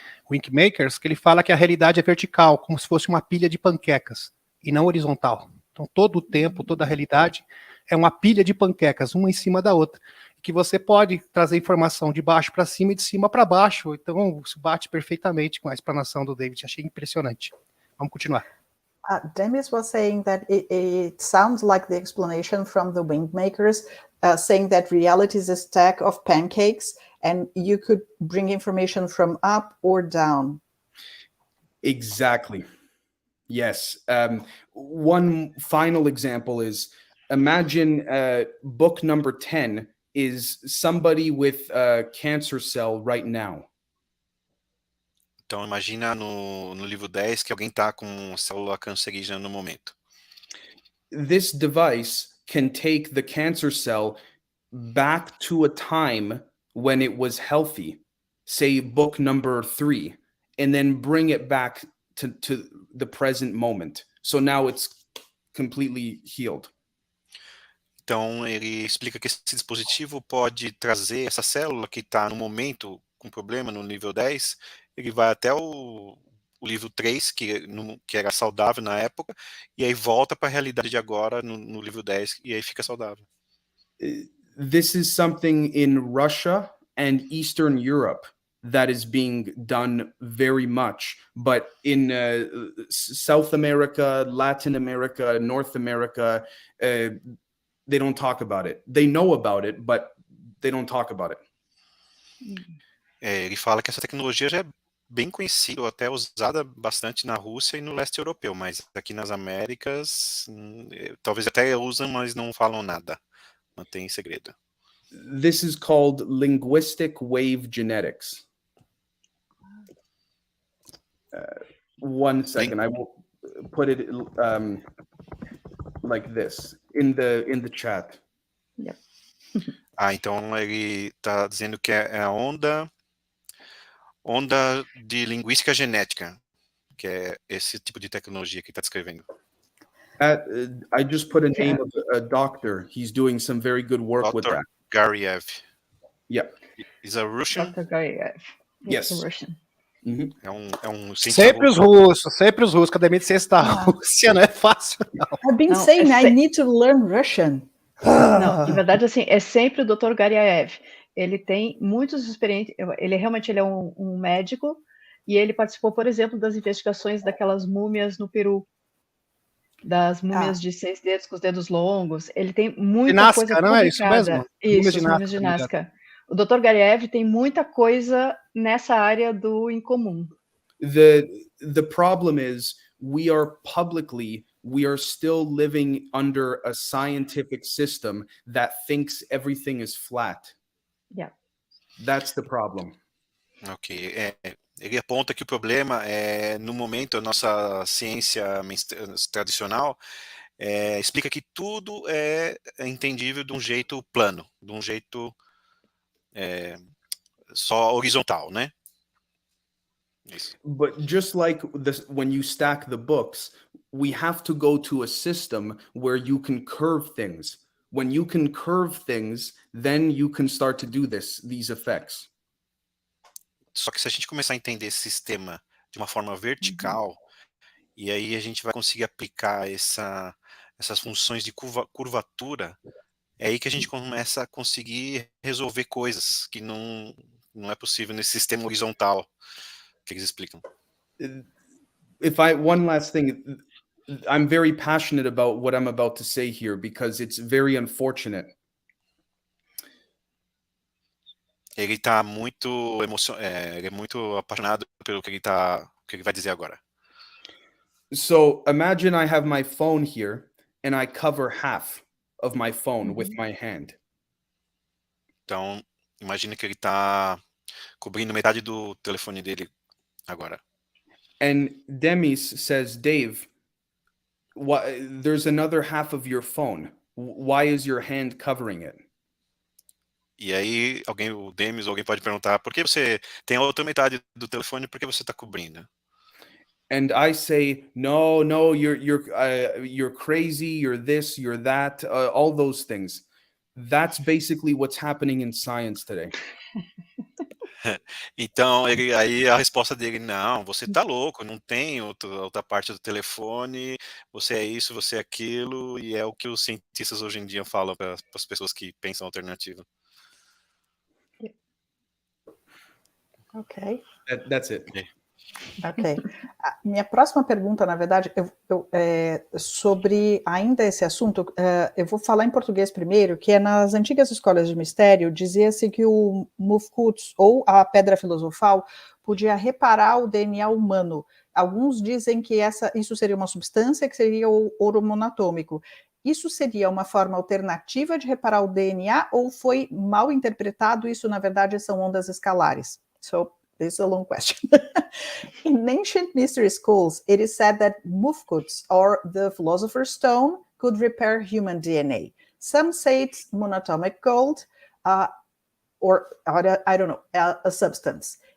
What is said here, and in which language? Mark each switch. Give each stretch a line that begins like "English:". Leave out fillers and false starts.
Portuguese: Winkmakers, que ele fala que a realidade é vertical, como se fosse uma pilha de panquecas, e não horizontal. Então, todo o tempo, toda a realidade é uma pilha de panquecas, uma em cima da outra, que você pode trazer informação de baixo para cima e de cima para baixo. Então, isso bate perfeitamente com a explanação do David. Achei impressionante. Vamos continuar.
English: Demis was saying that it sounds like the explanation from the Wingmakers, saying that reality is a stack of pancakes and you could bring information from up or down. Exactly. Yes. One final example is, imagine book number 10 is somebody with a cancer cell right now.
Portuguese: Então, imagina no livro 10 que alguém está com célula cancerígena no momento.
English: This device can take the cancer cell back to a time when it was healthy, say book number 3, and then bring it back to the present moment. So now it's completely healed.
Portuguese: Então, ele explica que esse dispositivo pode trazer essa célula que está no momento com problema no nível 10, ele vai até o livro 3, que era saudável na época, e aí volta para a realidade de agora no livro 10, e aí fica saudável.
English: This is something in Russia and Eastern Europe that is being done very much, but in South America, Latin America, North America, they don't talk about it. They know about it, but they don't talk about it.
Portuguese: Ele fala que essa tecnologia já é bem conhecida, até usada bastante na Rússia e no leste europeu, mas aqui nas Américas, talvez até usam, mas não falam nada. Mantém em segredo.
English: This is called linguistic wave genetics. One second, I will put it like this in the chat. Yep.
Portuguese: Então ele está dizendo que é a onda de linguística genética, que é esse tipo de tecnologia que está descrevendo.
English: I just put a name of a doctor. He's doing some very good work with that. Gariev. Yeah. He's a Russian? Dr. Gariev. Yes. Russian. Mm-hmm.
Portuguese: É um sempre os russos. Academia de Ciências da Rússia não é fácil, não.
English: I've been saying I need to learn Russian.
Portuguese: Não, na verdade, assim, é sempre o Dr. Gariev. Ele tem muitos experiências, ele é um médico, e ele participou, por exemplo, das investigações daquelas múmias no Peru, das múmias de 6 dedos com os dedos longos. Ele tem muita coisa publicada. Não é isso mesmo? Isso, múmias de Nazca. O Dr. Gariev tem muita coisa nessa área do incomum.
English: The problem is we are still living under a scientific system that thinks everything is flat. Yeah. That's the problem. Ok.
Portuguese: Ele aponta que o problema é, no momento, a nossa ciência tradicional explica que tudo é entendível de um jeito plano, de um jeito só horizontal, né? Isso.
English: But just like when you stack the books, we have to go to a system where you can curve things. When you can curve things, then you can start to do these effects.
Portuguese: Só que se a gente começar a entender esse sistema de uma forma vertical, e aí a gente vai conseguir aplicar essas funções de curvatura, é aí que a gente começa a conseguir resolver coisas que não é possível nesse sistema horizontal que eles explicam.
English: One last thing, I'm very passionate about what I'm about to say here because it's very unfortunate.
Portuguese: Ele está muito ele é muito apaixonado pelo que ele vai dizer agora.
English: So imagine I have my phone here and I cover half. of my phone with my hand.
Portuguese: Então, imagina que ele está cobrindo metade do telefone dele agora.
English: And Demis says, Dave, there's another half of your phone. Why is your hand covering it?
Portuguese: E aí, o Demis, alguém pode perguntar, por que você tem a outra metade do telefone, por que você está cobrindo?
English: And I say, no, you're crazy, you're this, you're that, all those things. That's basically what's happening in science today.
Portuguese: Então, aí a resposta dele, não, você tá louco, não tem outra parte do telefone, você é isso, você é aquilo, e é o que os cientistas hoje em dia falam para as pessoas que pensam alternativa.
English: Ok. That's it. Ok.
Portuguese: A minha próxima pergunta, na verdade, sobre ainda esse assunto, eu vou falar em português primeiro, que é nas antigas escolas de mistério, dizia-se que o Mufkuts, ou a pedra filosofal, podia reparar o DNA humano. Alguns dizem que isso seria uma substância, que seria o ouro monatômico. Isso seria uma forma alternativa de reparar o DNA, ou foi mal interpretado? Isso, na verdade, são ondas escalares.
English: So, this is a long question. In ancient mystery schools, it is said that Mufkuts, or the philosopher's stone, could repair human DNA. Some say it's monatomic gold, or I don't know, a substance.